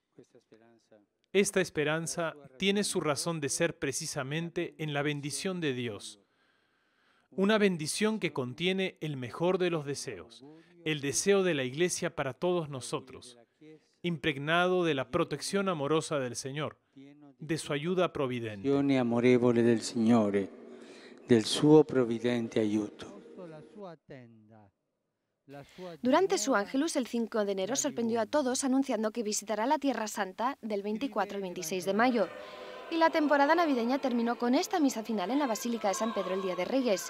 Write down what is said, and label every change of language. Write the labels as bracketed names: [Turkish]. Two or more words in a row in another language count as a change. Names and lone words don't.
[Spanish] Esta esperanza tiene su razón de ser precisamente en la bendición de Dios. Una bendición que contiene el mejor de los deseos, el deseo de la Iglesia para todos nosotros, impregnado de la protección amorosa del Señor, de su ayuda providente. [Italian] Azione amorevole del Signore, del suo providente aiuto. [Spanish] Durante su Ángelus, el 5 de enero, sorprendió a todos anunciando que visitará la Tierra Santa del 24 al 26 de mayo. Y la temporada navideña terminó con esta misa final en la Basílica de San Pedro el Día de Reyes.